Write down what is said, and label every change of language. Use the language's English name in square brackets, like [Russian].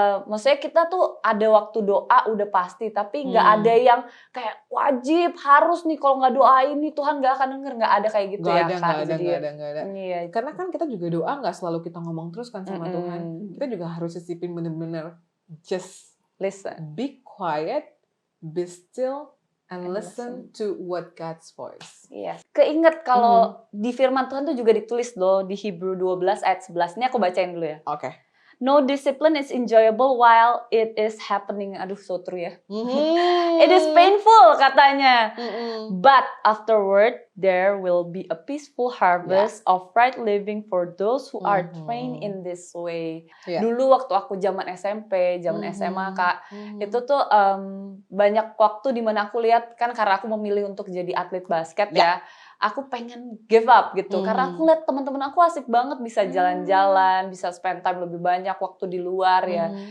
[Indonesian] Maksudnya kita tuh ada waktu doa udah pasti, tapi nggak ada yang kayak wajib harus nih kalau nggak doa ini Tuhan nggak akan denger, nggak ada kayak gitu ya. Nggak ada. Iya. Karena kan kita juga doa nggak selalu kita ngomong terus kan sama Tuhan. Kita juga harus sisipin bener-bener just [English] listen, be quiet, be still, and listen to what God's voice. [Indonesian] Yes. Keinget kalau di firman Tuhan tuh juga ditulis loh di Hebrew 12 ayat 11. Ini aku bacain dulu ya. Oke. [English] No discipline is enjoyable while it is happening. Aduh, so true ya. It is painful katanya. But afterward, there will be a peaceful harvest of right living for those who are trained in this way. [Indonesian] Dulu waktu aku zaman SMP, zaman SMA Kak, itu tuh banyak waktu dimana aku lihat kan karena aku memilih untuk jadi atlet basket ya. Aku pengen give up gitu karena aku lihat teman-teman aku asik banget bisa jalan-jalan, bisa spend time lebih banyak waktu di luar ya.